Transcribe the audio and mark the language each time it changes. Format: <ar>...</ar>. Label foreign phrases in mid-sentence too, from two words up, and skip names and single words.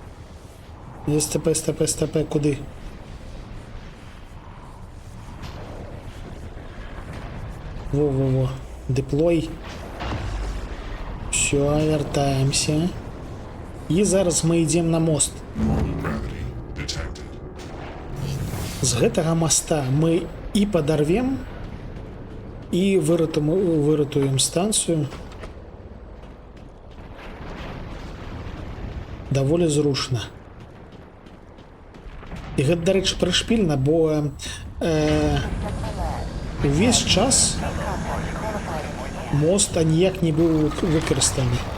<be>СТП, куды? Во. Деплой. Все, вяртаемся. І зараз мы ідзем на мост.</be> <en>Normal gravity detected.</en> <be>З гэтага моста мы і падарвем, і выратуем станцыю. Даволі зручна. І гэта, дарэчы, прышпільна, бо увесь час мост аніяк не быў выкарыстаны.</be>